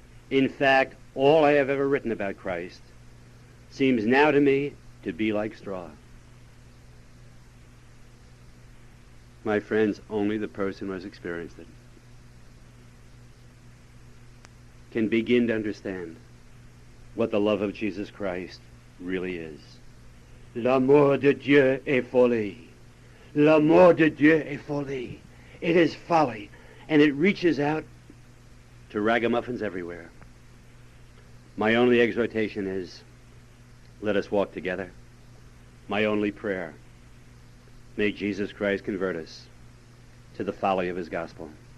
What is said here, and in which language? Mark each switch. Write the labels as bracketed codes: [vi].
[en] In fact, all I have ever written about Christ seems now to me to be like straw. My friends, only the person who has experienced it can begin to understand what the love of Jesus Christ really is. [fr] L'amour de Dieu est folie. L'amour de Dieu est folie. [en] It is folly, and it reaches out to ragamuffins everywhere. My only exhortation is, let us walk together. My only prayer, may Jesus Christ convert us to the folly of his gospel.